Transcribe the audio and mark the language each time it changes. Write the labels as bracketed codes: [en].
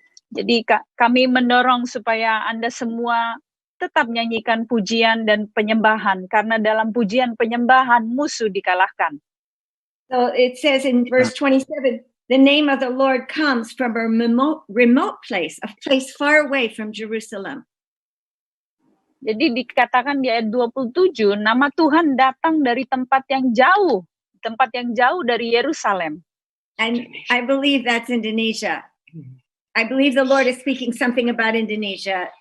[id] Jadi kami mendorong supaya Anda semua tetap nyanyikan pujian dan penyembahan, karena dalam pujian penyembahan musuh dikalahkan. [en] So it says in verse 27, the name of the Lord comes from a remote place, a place far away from Jerusalem. [id] Jadi dikatakan di ayat 27, nama Tuhan datang dari tempat yang jauh dari Yerusalem. [en] And I believe that's Indonesia. I believe the Lord is speaking something about Indonesia.